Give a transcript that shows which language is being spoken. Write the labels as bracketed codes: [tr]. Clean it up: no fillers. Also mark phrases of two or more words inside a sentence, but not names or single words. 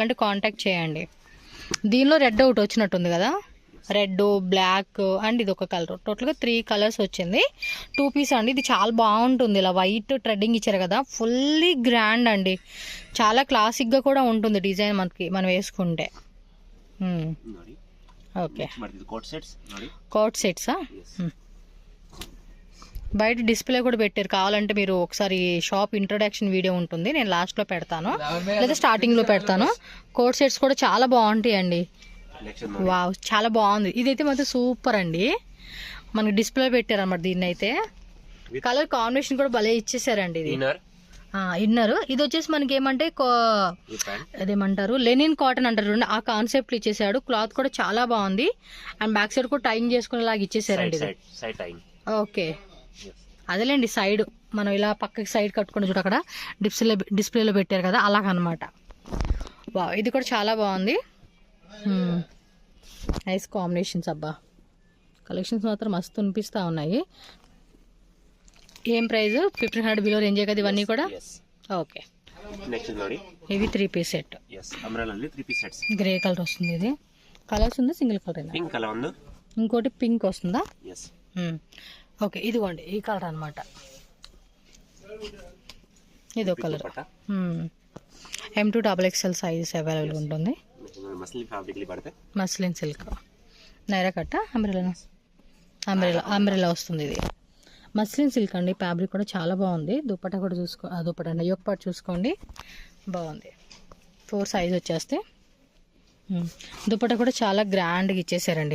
[te] మీరు కావాలంటే కాంటాక్ట్ చేయండి. దీనిలో రెడ్ ఒకటి వచ్చినట్టుంది కదా, [en] red, black and [te] ఇది ఒక కలర్. టోటల్గా 3 కలర్స్ వచ్చింది. 2 పీస్ అండి. ఇది చాలా బాగుంటుంది. ఇలా [en] white threading [te] ఇచ్చారు కదా, [en] fully grand [te] అండి. చాలా క్లాసిక్గా కూడా ఉంటుంది డిజైన్ మనకి మనం వేసుకుంటే. [kn] ನೋಡಿ [te] ఓకే, [kn] ನೆಕ್ಸ್ಟ್ ಮಾಡ್ತಿದ್ದು [en] coat sets [kn] ನೋಡಿ. [te] కోట్ సెట్సా? బయట డిస్ప్లే కూడా పెట్టారు, కావాలంటే మీరు ఒకసారి [en] shop introduction video [te] ఉంటుంది, నేను లాస్ట్లో పెడతాను లేదా స్టార్టింగ్లో పెడతాను. [en] coat sets [te] కూడా చాలా బాగుంటాయి అండి. [kn] ನೆಕ್ಸ್ಟ್ [te] వావ్, చాలా బాగుంది. ఇదైతే మాత్రం సూపర్ అండి. మనకి డిస్ప్లే పెట్టారు అన్నమాట. దీన్ని అయితే [en] color combination [te] కూడా భలే ఇచ్చేసారండి. ఇది [kn] ಇನ್ನರ್ [te] ఇన్నర్. ఇది వచ్చేసి మనకి ఏమంటే [kn] ಈ ಪ್ಯಾಂಟ್ [te] అదేమంటారు, [en] linen cotton [te] అంటారు చూడండి, ఆ కాన్సెప్ట్ ఇచ్చేసాడు. క్లాత్ కూడా చాలా బాగుంది. అండ్ [en] back side [te] కూడా టైయింగ్ చేసుకునేలాగా ఇచ్చేసారండి. ఇది [en] side time. [te] ఓకే, అదేలేండి సైడ్ మనం ఇలా పక్కకి సైడ్ కట్టుకుని చూడ అక్కడ డిస్ప్లేలో పెట్టారు కదా, అలాగనమాట. వా, ఇది కూడా చాలా బాగుంది. [en] nice combinations [te] అబ్బా. కలెక్షన్స్ మాత్రం మస్తు అనిపిస్తూ ఉన్నాయి. ఏం ప్రైస్? 1500 బిలో రేంజే కదా ఇవన్నీ కూడా. ఓకే, [kn] ನೆಕ್ಸ್ಟ್ ನೋಡಿ [te] ఇవి 3 [en] piece set. yes umbrella [kn] ಅಲ್ಲಿ 3 [en] piece sets. grey color [te] వస్తుంది. ఇది కలర్స్ ఉందా, [en] single color? pink color [kn] ಒಂದು, [te] ఇంకోటి పింక్ వస్తుందా? [kn] ಎಸ್. [te] ఓకే, ఇదిగోండి ఈ కలర్ అనమాట. ఇదో కలర్. M2 [en] XXL size available [te] ఉంటుంది. [en] muslin fabric [kn] ಅಲ್ಲಿ ಬರುತ್ತೆ. [en] muslin silk, [te] నైరా కట్ట, అంబ్రెలా వస్తుంది. ఇది [en] muslin silk [te] అండి. ఫ్యాబ్రిక్ కూడా చాలా బాగుంది. దుపట్టా కూడా దుపట్టా అండి, [en] yoke part [te] చూసుకోండి, బాగుంది. 4 సైజ్ వచ్చేస్తే. దుపట్టా కూడా చాలా గ్రాండ్గా ఇచ్చేసారండి.